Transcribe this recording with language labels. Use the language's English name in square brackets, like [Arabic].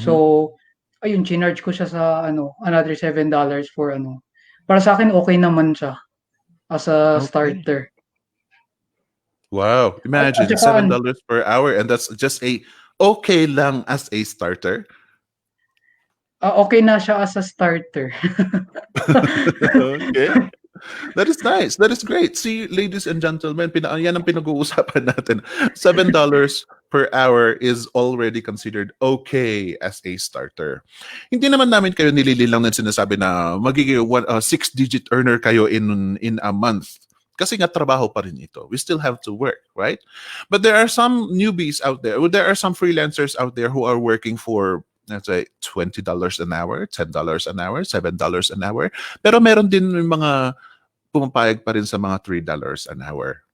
[Filipino] So ayun, chinarge ko siya sa another $7 for Para sa akin okay naman siya as a [English] Okay. starter. Wow. Imagine, [Filipino] At saka, [English] $7 per hour and that's just [Filipino] okay lang [English] as a starter. [Filipino] okay na siya as a starter. [English] Okay. That is nice. That is great. See, ladies and gentlemen, [Filipino] yan ang pinag-uusapan natin. [English] $7 per hour is already considered okay as a starter. [Filipino] Hindi naman namin kayo nilililang na sinasabi na magiging 6-digit earner kayo [English] in a month. [Filipino] Kasi nga trabaho pa rin ito. [English] We still have to work, right? [Filipino] But there are some newbies out there. [English] There are some freelancers out there who are working for, let's say, $20 an hour, $10 an hour, $7 an hour. [Filipino] Pero meron din yung mga pumapayag pa rin sa mga $3 an hour.